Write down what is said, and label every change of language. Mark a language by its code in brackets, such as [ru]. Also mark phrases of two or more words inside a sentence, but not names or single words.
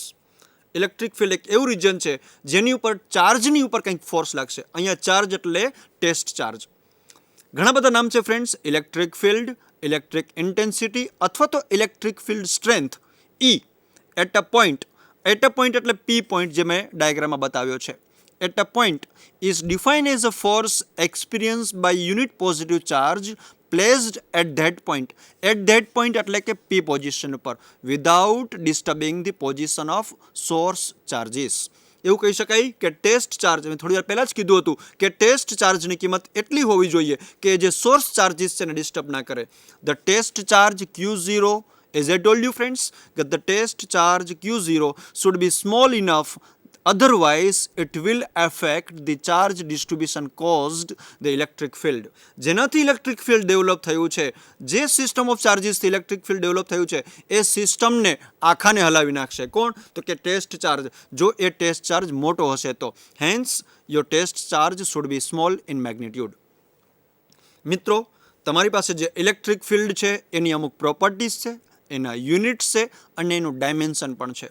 [en] electric field [gu] એક એવું રિજિયન છે જેની ઉપર ચાર્જની ઉપર કંઈક ફોર્સ લાગશે. અહીંયા ચાર્જ એટલે [en] test charge. [gu] ઘણા બધા નામ છે [en] friends, electric field, electric intensity [gu] અથવા તો [en] electric field strength, [gu] E. [en] at a point [gu] એટલે P પોઈન્ટ જે મેં ડાયાગ્રામમાં બતાવ્યો છે. [en] At a point is defined as a force experienced by unit positive charge placed at that point. At that point [gu] એટલે કે P પોઝિશન ઉપર, [en] without disturbing the position of source charges. [gu] એવું કહી શકાય કે [en] test charge, [gu] મેં થોડી વાર પહેલાં જ કીધું હતું કે [en] test charge [gu] કિંમત એટલી હોવી જોઈએ કે જે [en] source charges [gu] છે એને ડિસ્ટર્બ ના કરે. [en] the test charge Q0, as I told you friends, that the test charge Q0 should be small enough, otherwise it will affect the charge distribution caused the electric field. [gu] જેનાથી [en] electric field develop [gu] થયું છે, જે [en] system of charges electric field develop [gu] થયું છે એ સિસ્ટમને આખાને હલાવી નાખશે. કોણ? તો કે [en] test charge. [gu] જો એ [en] test charge [gu] મોટો હશે તો. [en] Hence your test charge should be small in magnitude. [gu] મિત્રો, તમારી પાસે જે [en] electric field [gu] છે એની અમુક પ્રોપર્ટીઝ છે, એના યુનિટ્સ છે અને એનું ડાયમેન્શન પણ છે.